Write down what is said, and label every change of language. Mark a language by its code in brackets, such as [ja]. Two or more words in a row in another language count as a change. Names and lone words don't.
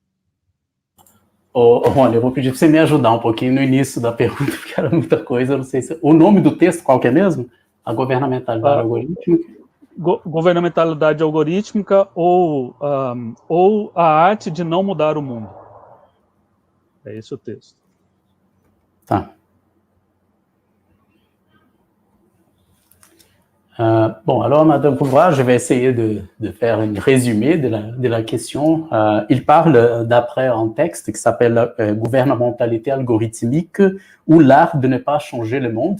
[pt] Rony, eu vou pedir para você me ajudar um pouquinho no início da pergunta, porque era muita coisa, eu não sei se... O nome do texto qual que é mesmo? A governamentalidade algorítmica? Governamentalidade algorítmica ou a arte de não mudar o mundo. É esse o texto. Tá. [fr] Bon, alors, Madame Pouvra, je vais essayer de faire un résumé de la question. Il parle d'après un texte qui s'appelle « Gouvernementalité algorithmique ou l'art de ne pas changer le monde ».